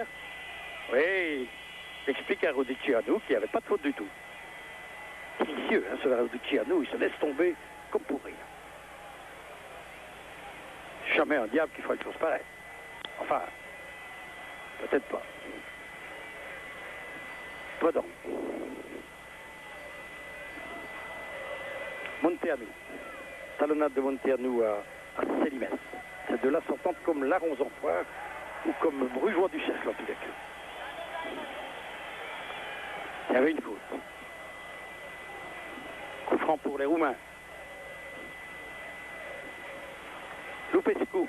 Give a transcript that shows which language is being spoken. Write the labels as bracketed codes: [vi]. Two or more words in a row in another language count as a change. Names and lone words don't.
[fr] Oui, j'explique à Abdulcianou qu'il n'y avait pas de faute du tout. Délicieux, hein, ce Abdulcianou, il se laisse tomber comme pour rien. Jamais un diable qui fera une chose pareille. Enfin, peut-être pas. Pardon. Munteanu. Talonnade de Munteanu à Selimès. Ces deux-là s'entendent comme larrons en foire ou comme brugeois du cercle en tous les cas. Il y avait une faute. Coup franc pour les Roumains. Lupescu.